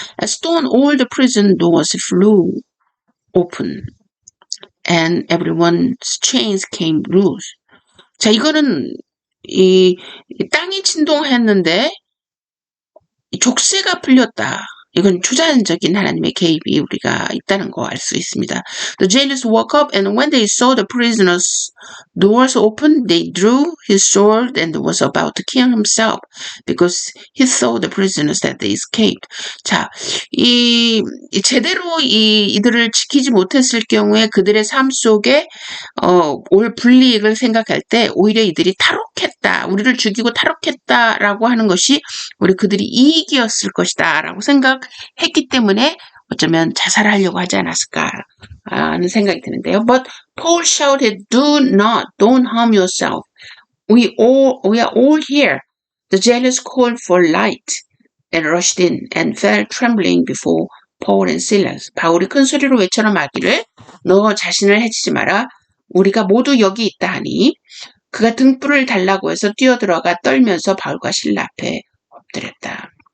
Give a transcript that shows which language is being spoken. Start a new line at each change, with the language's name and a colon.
English: A stone, all the prison doors flew open and everyone's chains came loose.
Korean: 자, 이거는 이 땅이 진동했는데 족쇄가 풀렸다. 이건 초자연적인 하나님의 개입이 우리가 있다는 거 알 수 있습니다.
English: The jailers woke up and when they saw the prisoners' doors open, they drew his sword and was about to kill himself because he saw the prisoners that they escaped.
Korean: 자, 제대로 이들을 지키지 못했을 경우에 그들의 삶 속에 올 불이익을 생각할 때 오히려 이들이 탈옥했다. 우리를 죽이고 탈옥했다라고 하는 것이 우리 그들이 이익이었을 것이다라고 생각했기 때문에 어쩌면 자살하려고 하지 않았을까 하는 생각이 드는데요.
English: But Paul shouted, don't harm yourself. We are all here. The jailers called for light and rushed in and fell trembling before Paul and Silas.
Korean: 바울이 큰 소리로 외쳐라 말기를 너 자신을 해치지 마라. 우리가 모두 여기 있다 하니 그가 등불을 달라고 해서 뛰어들어가 떨면서 바울과 실라 앞에 엎드렸다.